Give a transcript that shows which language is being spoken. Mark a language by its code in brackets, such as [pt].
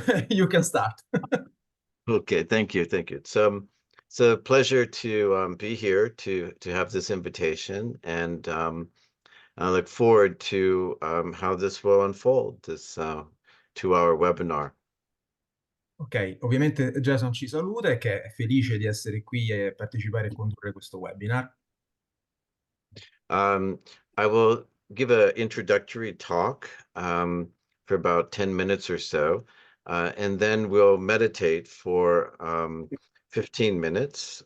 [en] You can start. Okay, thank you, thank you. It's a pleasure to be here to have this invitation, and I look forward to how this will unfold, this 2-hour webinar. [it] Ok, ovviamente Jason ci saluta e che è felice di essere qui e partecipare e condurre questo webinar. [en] I will give an introductory talk for about 10 minutes or so, and then we'll meditate for 15 minutes.